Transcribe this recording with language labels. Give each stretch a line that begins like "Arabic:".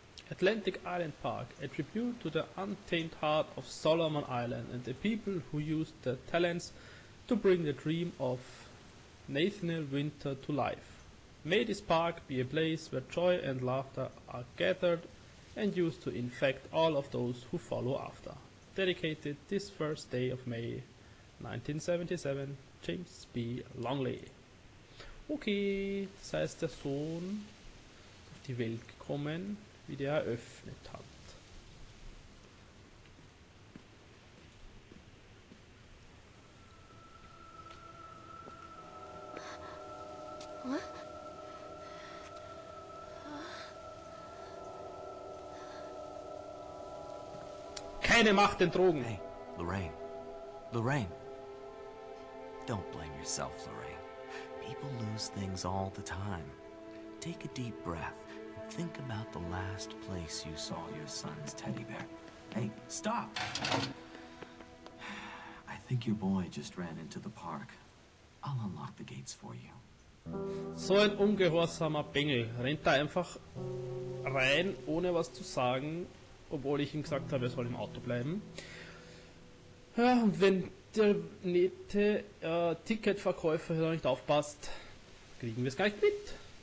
English: Atlantic Island Park, a tribute to the untamed heart of Solomon Island and the people who used their talents to bring the dream of Nathaniel Winter to life. May this park be a place where joy and laughter are gathered and used to infect all of those who follow after. Dedicated this first day of May 1977, James B. Longley.
German: Okay, das heißt, der Sohn auf die Welt gekommen, wie der eröffnet hat. Keine Macht den Drogen.
English: Hey, Lorraine. Lorraine. Don't blame yourself, Lorraine. People lose things all the time. Take a deep breath. Think about the last place you saw your son's teddy bear. Hey, stop! I think your boy just ran into the park. I'll unlock the gates for you.
German: So ein ungehorsamer Bengel rennt da einfach rein, ohne was zu sagen, obwohl ich ihm gesagt habe, er soll im Auto bleiben. Ja, und wenn der nette Ticketverkäufer hier nicht aufpasst, kriegen wir es gar nicht mit.